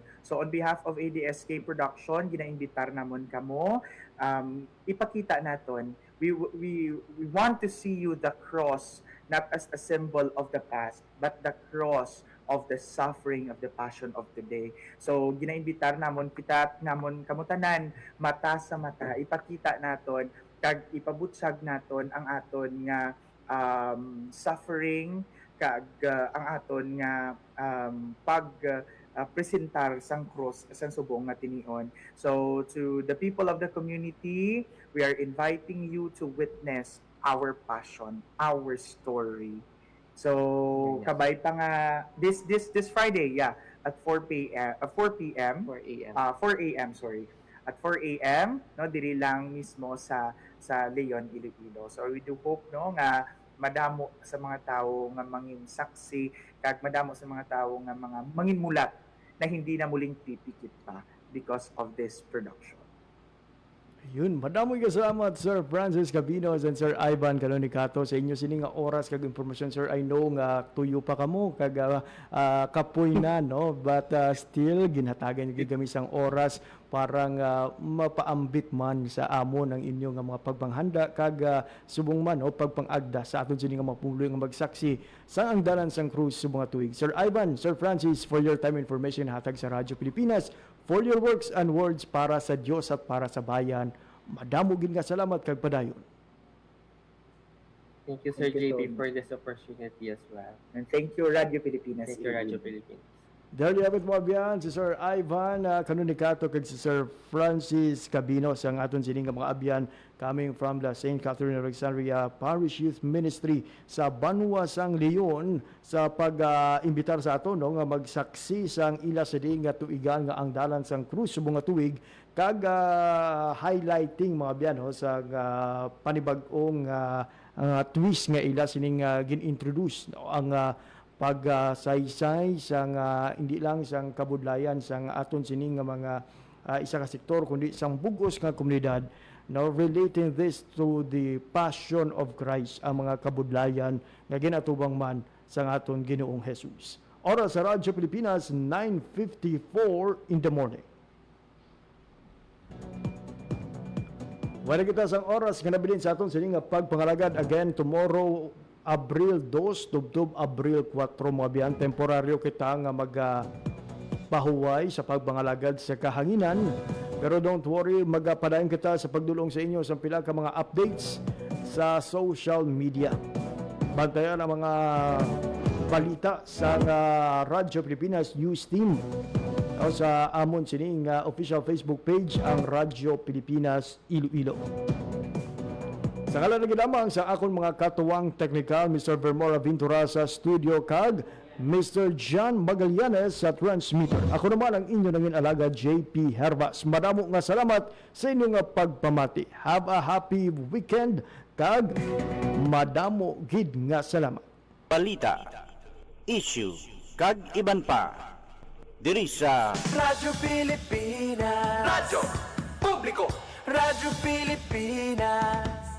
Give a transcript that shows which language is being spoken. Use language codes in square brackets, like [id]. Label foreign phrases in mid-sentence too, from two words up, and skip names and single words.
[en] So on behalf of ADSK Production, [hil] ginaimbitar namon kamo ipakita naton [en] we want to see you the cross not as a symbol of the past but the cross of the suffering of the passion of today. [hil] So ginaimbitar namon kita namon kamutanan mata sa mata ipakita naton kag ipabutsag naton ang aton nga suffering kag ang aton nga presentar sang cross sang subong nga tinion. [en] So to the people of the community, we are inviting you to witness our passion, our story. [hil] So kabay pa nga [en] this Friday, at 4 a.m. sorry. At 4 a.m. [hil] no diri lang mismo sa Leon, Iloilo. So we do hope no nga madamo sa mga tawo nga mangin saksi kag madamo sa mga tawo nga mga mangin mulat na [tl] hindi na muling pipikit pa [en] because of this production. [hil] Ayun, madaming kasalamat Sir Francis Cabinos and Sir Ivan Canonicato sa inyo sini nga oras kag impormasyon. Sir, [en] I know [hil] nga tuyo pa kamo kag kapoy na no, [en] but still [hil] ginhatagan gyud kami sang oras para nga mapaambit man sa amon ang inyong nga mga pagpanghanda kag subong man o pagpangagda sa aton sini nga mga pumuloy nga magsaksi sa ang dalan sang krus subong nga tuig. Sir Ivan, Sir Francis, [en] for your time information [hil] hatag sa [en] Radyo Pilipinas, for your works and words [tl] para sa Dios at para sa bayan. [hil] Madamo gid nga salamat kag padayon. [en] Thank you, Sir JB, for this opportunity as well. And thank you, Radio Pilipinas. Thank you, Radio Pilipinas. [hil] Dahil yapit mo abiyan si Sir Ivan Canonicato kag si Sir Francis Cabinos ang aton sining mga abyan [en] coming from the St. [hil] Catherine Alexandria Parish Youth Ministry sa Banwa sang Leon sa pag-imbitar sa aton no nga magsaksi sang ila sa di nga tuigan nga ang dalan sang krus subong nga tuig kag highlighting mga abyan no sa panibag-ong twist nga ila sining gin-introduce no ang pagsaysay sang hindi lang sang kabudlayan sang aton sining nga mga isa ka sektor kundi sang bugos nga komunidad [en] now relating this to the passion of Christ [hil] ang mga kabudlayan nga ginatubang man sang aton Ginoong Jesus. Oras sa Radyo Pilipinas 9:54 [en] in the morning. [hil] Wala kita sang oras nga nabilin sa aton sining nga pagpangalagad [en] again tomorrow [hil] Abril 2, tubtob Abril 4 mga biyan, temporaryo kita nga magpahuway sa pagbangalagad sa kahanginan. [en] Pero don't worry, [hil] magpadayon kita sa pagdulong sa inyo sa pila ka mga updates sa social media. Bantayan ang mga balita sa Radyo Pilipinas News Team. O sa amon sining official Facebook page ang Radyo Pilipinas Iloilo. Sa kalalagi lamang sa akong mga katuwang technical, Mr. Vermora Ventura sa studio kag Mr. John Magallanes sa transmitter. Ako naman ang inyo nangin alaga JP Hervas. Madamo nga salamat sa inyong pagpamati. [en] Have a happy weekend [hil] kag madamo gid nga salamat. Balita, issue, kag iban pa. Diri sa Radyo Pilipinas. Radyo Publiko. Radyo Pilipinas.